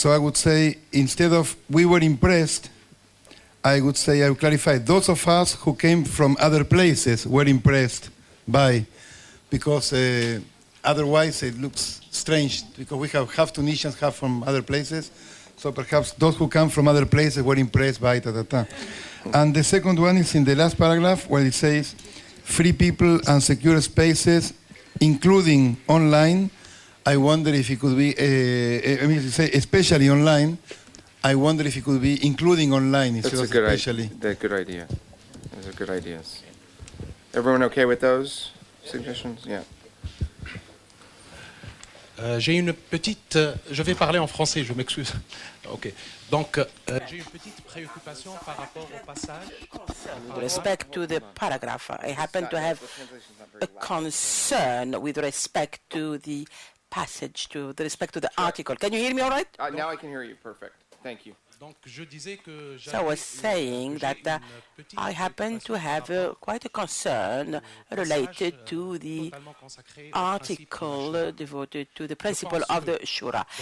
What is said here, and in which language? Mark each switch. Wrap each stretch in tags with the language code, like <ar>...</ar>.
<en>So I would say, instead of we were impressed, I would clarify, those of us who came from other places were impressed by, because otherwise it looks strange, because we have half Tunisians, half from other places, so perhaps those who come from other places were impressed by And the second one is in the last paragraph, where it says, free people and secure spaces, including online. I wonder if it could be, especially online. I wonder if it could be including online instead of especially. That's a good idea. Those are good ideas. Everyone okay with those suggestions? Yeah.</en> <fr>J'ai une petite... je vais parler en français, je m'excuse. Ok. Donc, j'ai une petite préoccupation par rapport au passage.</fr> <en>With respect to the paragraph, I happen to have a concern with respect to the passage, with respect to the article. Can you hear me all right? Now I can hear you. Perfect. Thank you. So I was saying that I happen to have quite a concern related to the article devoted to the principle of the Shura.</en>